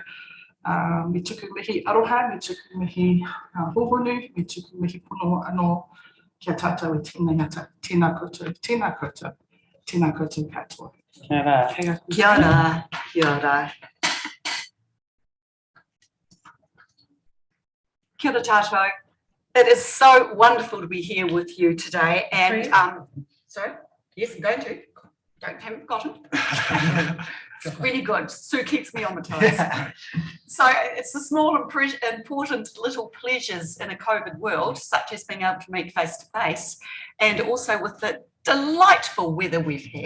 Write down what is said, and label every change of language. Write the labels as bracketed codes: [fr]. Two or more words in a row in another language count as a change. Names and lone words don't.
[mi] Me tuku mihi aroha, me tuku mihi hohonu, me tuku mihi pono anō kia tātou I tēnei ata. Tēnā koutou, tēnā koutou, tēnā koutou katoa. Kia ora, kia ora. Kia ora tātou. [en] It is so wonderful to be here with you today. And sorry, yes, I'm going to. Haven't forgotten. It's really good. Sue keeps me on my toes. So it's the small and important little pleasures in a COVID world, such as being able to meet face to face, and also with the delightful weather we've had.